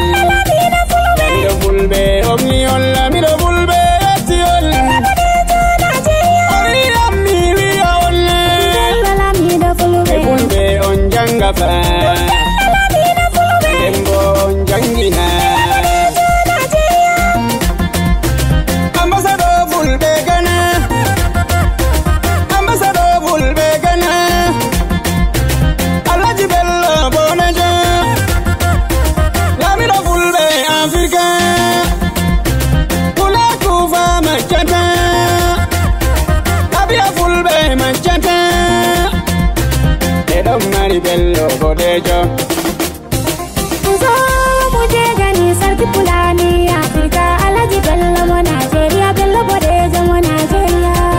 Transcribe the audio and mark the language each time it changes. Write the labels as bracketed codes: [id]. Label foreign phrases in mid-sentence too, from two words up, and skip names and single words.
[ff] Lamido fulbe omniol, lamido fulbe ettiol. Ori ammi wiya on. Bello Lamido Fulbe. E fulbe on janga fa. Dembo on jangina. Ambassador fulbe Ghana. Ambassador fulbe Ghana. Alhaji Bello Bonejo. Lamido fulbe Afrika. Kula kufa machata. Abia fulbe machata. E don mari Bello Bonejo. [ha] Zo mu je gani sarki Fulani Afrika, [ff] Alhaji Bello mo Nigeria, Bello bodejo mo Nigeria.